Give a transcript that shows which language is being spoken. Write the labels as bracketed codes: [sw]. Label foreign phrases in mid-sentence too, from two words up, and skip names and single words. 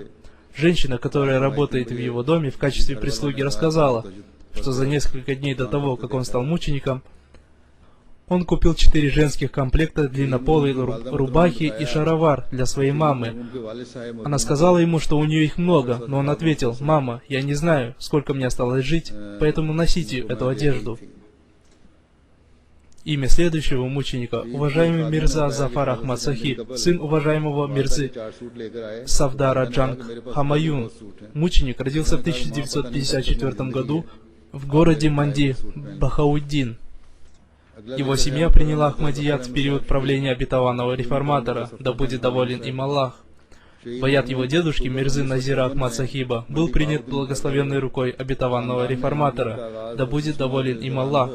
[ru] Женщина, которая работает в его доме в качестве прислуги, рассказала, что за несколько дней до того, как он стал мучеником, он купил 4 женских комплекта длиннополой рубахи и шаровар для своей мамы. Она сказала ему, что у нее их много, но он ответил: «Мама, я не знаю, сколько мне осталось жить, поэтому носите эту одежду». Имя следующего мученика — уважаемый Мирза Зафар Ахмад Сахиб, сын уважаемого Мирзы Савдара Джанг Хамаюн. Мученик родился в 1954 году в городе Манди, Бахауддин. Его семья приняла Ахмадият в период правления обетованного реформатора, да будет доволен им Аллах. Баят его дедушки Мирзы Назира Ахмад Сахиба был принят благословенной рукой обетованного реформатора, да будет доволен им Аллах.